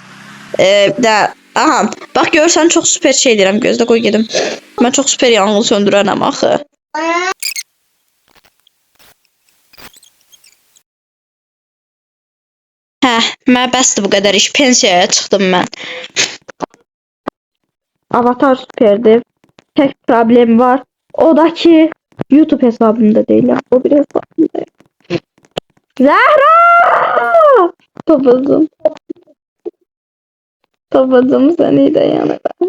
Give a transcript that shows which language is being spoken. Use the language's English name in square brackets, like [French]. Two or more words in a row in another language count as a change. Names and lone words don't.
[Azerbaijani] Bir də aha, bax görürsən çox super şey deyirəm, gözlə qoy gedim. Mən çox super yanğın söndürənəm axı. Hə, mən bəsdir bu qədər iş, pensiyaya çıxdım mən. [Turkish] Avatar süperdir. Tek problem var. O da ki YouTube hesabımda değil ya. O bir hesabımda. Zahra! Babacım. Babacım seni de yani ben.